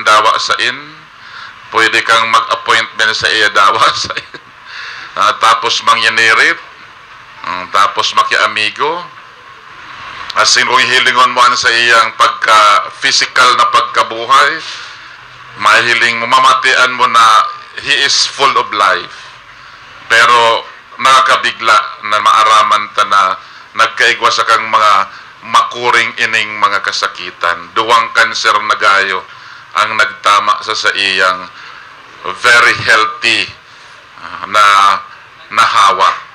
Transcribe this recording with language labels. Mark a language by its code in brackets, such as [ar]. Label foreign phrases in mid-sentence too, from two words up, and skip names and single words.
[bik] dawa sa in, pwede kang mag-appointment sa iya dawa sa in, tapos mangyanirit, tapos makiamigo, asin kung hilingon mo sa iyang pagka-physical na pagkabuhay, mahiling mo, mamatian mo na [en] he is full of life, [bik] pero nakakabigla na maaraman ta na nagkaigwa sa kang mga makuring ining mga kasakitan. Duwang kanser na gayo ang nagtama sa iyang [en] very healthy [bik] na nahawa.